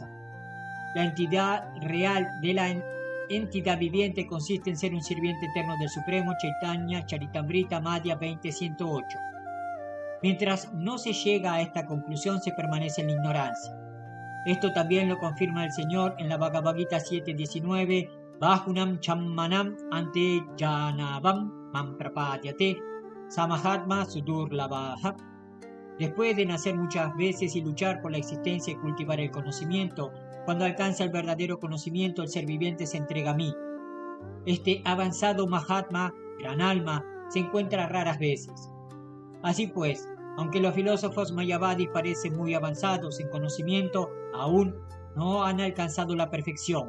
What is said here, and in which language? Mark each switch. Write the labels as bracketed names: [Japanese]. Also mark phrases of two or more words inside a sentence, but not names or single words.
[Spanish] La entidad real de la entidad viviente consiste en ser un sirviente eterno del Supremo. Chaitanya Charitamrita Madhya 20.108. Mientras no se llega a esta conclusión, se permanece en la ignorancia. Esto también lo confirma el Señor en la Bhagavad Gita 7.19, [Sanskrit] Bahunam chammanam ante janavam mam prapadyate samahatma sudurlabhaha. [Spanish] Después de nacer muchas veces y luchar por la existencia y cultivar el conocimiento, cuando alcanza el verdadero conocimiento, el ser viviente se entrega a mí. Este avanzado Mahatma, gran alma, se encuentra raras veces. Así pues, aunque los filósofos mayavadis parecen muy avanzados en conocimiento, aún no han alcanzado la perfección.